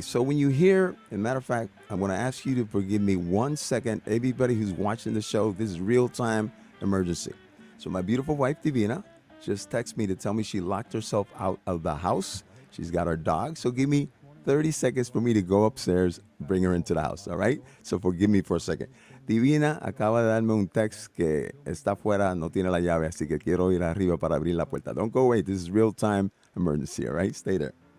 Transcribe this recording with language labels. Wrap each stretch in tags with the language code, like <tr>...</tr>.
<en>So when you hear, as a matter of fact, I'm going to ask you to forgive me 1 second. Everybody who's watching the show, this is real-time emergency. So my beautiful wife, Divina, just texted me to tell me she locked herself out of the house. She's got her dog. So give me 30 seconds for me to go upstairs, bring her into the house, all right? So forgive me for a second.</en> <es>Divina acaba de darme un text que está fuera, no tiene la llave, así que quiero ir arriba para abrir la puerta.</es> <en>Don't go away. This is real-time emergency, all right? Stay there.</en>